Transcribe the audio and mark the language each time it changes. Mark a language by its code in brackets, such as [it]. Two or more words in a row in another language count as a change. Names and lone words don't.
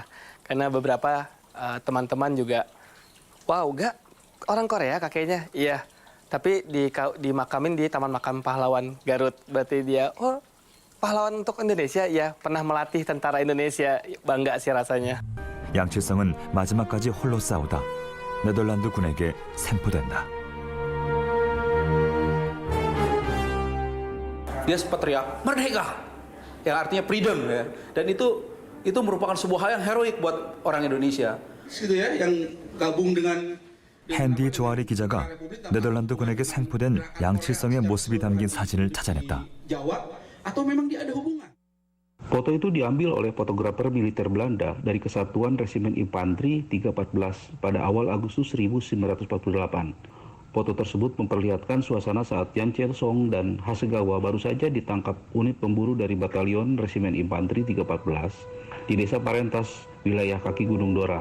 [id] Karena beberapa teman-teman juga, wow, gak orang Korea kakeknya? Iya, tapi dimakamin di Taman Makam Pahlawan Garut. Berarti dia, oh pahlawan untuk Indonesia? Iya, pernah melatih tentara Indonesia. Bangga sih rasanya. [ko] 양칠성은 마지막까지 홀로 싸우다 네덜란드 군에게 생포된다. [id] Dia sempat teriak, "Merdeka!" Yang artinya freedom ya. Dan itu merupakan sebuah hal yang heroik buat orang Indonesia. Gitu ya, yang gabung dengan [ko] 핸디 조아리 기자가 네덜란드 군에게 생포된 양칠성의 모습이 담긴 사진을 찾아냈다. [id] Jawa atau memang dia ada hubungan? Foto itu diambil oleh fotografer militer Belanda dari Kesatuan Resimen Infanteri 314 pada awal Agustus 1948. Foto tersebut memperlihatkan suasana saat Yang Chil-sung dan Hasegawa baru saja ditangkap unit pemburu dari Batalion Resimen Infanteri 314 di Desa Parentas, wilayah kaki Gunung Dora.